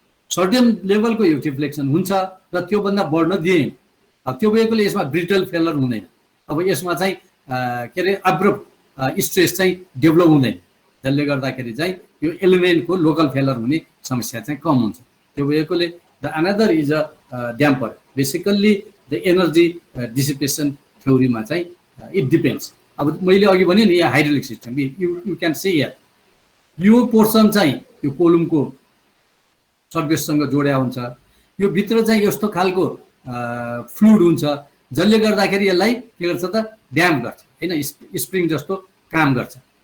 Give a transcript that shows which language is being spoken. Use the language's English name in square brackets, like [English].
[Nepali] Certain लेभलको यो deflection हुन्छ र त्योभन्दा बढ्न दिएन। अब त्यो भएकोले यसमा ब्रिटल फेलर हुँदैन। अब यसमा चाहिँ के अरे अब्रप्ट स्ट्रेस चाहिँ डेभलप हुँदैन, जसले गर्दाखेरि चाहिँ यो एलिमेन्टको लोकल फेलर हुने समस्या चाहिँ कम हुन्छ। त्यो भएकोले [English] The other is a damper. Basically the energy dissipation थ्योरीमा चाहिँ it depends. [Nepali] अब मैले अघि भने नि यहाँ hydraulic system [English] you can see here, [Nepali] यो पोर्सन चाहिँ यो कोलुमको सर्फेससँग जोड्या हुन्छ। यो भित्र चाहिँ यस्तो खालको फ्लुइड हुन्छ जसले गर्दाखेरि यसलाई के गर्छ त ड्याम्प गर्छ हैन, स्प्रिङ जस्तो काम गर्छ।